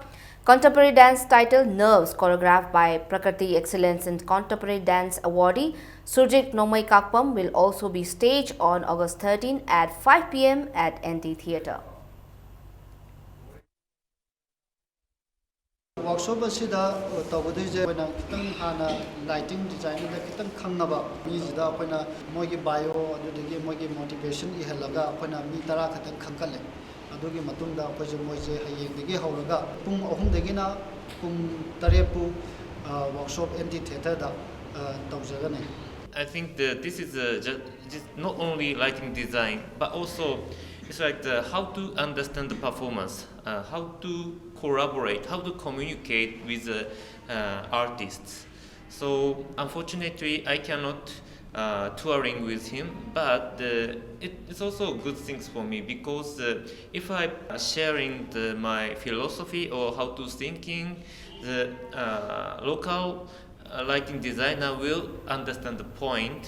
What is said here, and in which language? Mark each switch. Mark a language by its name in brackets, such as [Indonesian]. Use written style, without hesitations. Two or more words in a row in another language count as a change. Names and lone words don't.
[English] Contemporary dance titled Nerves, choreographed by Prakriti Excellence in Contemporary Dance awardee Surjit Nongmai Kakpam, will also be staged on August 13 at 5 p.m. at NT Theatre. [Manipuri] Workshop asida tawbudi je koina kitang hana [English] lighting design [Manipuri] da kitang khangnaba mi jida koina mogi bio adudagi mogi motivation I halaga koina mi tara khatang khangkale adugi matungda koje moje hayengdagi hawlaga pung 3 dagina pung 8 pu workshop NT Theatre da tawjagane. [English] I think that this is just not only lighting design, but also it's like how to understand the performance, how to collaborate, how to communicate with the artists. So unfortunately, I cannot touring with him, but it's also good things for me because if I sharing my philosophy or how to thinking, the local lighting designer will understand the point.